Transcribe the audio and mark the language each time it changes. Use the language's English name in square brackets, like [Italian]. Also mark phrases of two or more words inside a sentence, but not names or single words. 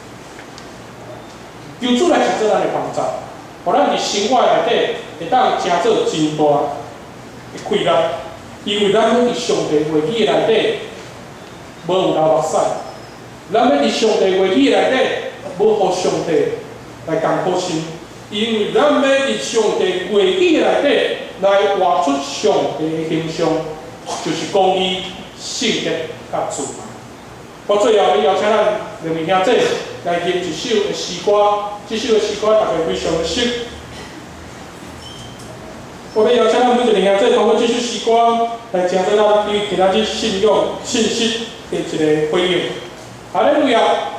[Min Nan Chinese] 求主来成就咱的帮助，互咱伫生活内底会当成就真大的快乐。因为咱要伫上帝话语的内底，无有流目屎；咱要伫上帝话语的内底，无互上帝来艰苦心。因为咱要伫上帝话语的内底来活出上帝的形象，就是公义、圣洁、甲慈爱。我最后要邀请咱两位兄弟来吟一首的诗歌，这首的诗歌大家非常的熟。我要邀请咱每一个兄弟通过这首诗歌来成就咱对其他日信仰信息的一个回应。哈利路亚！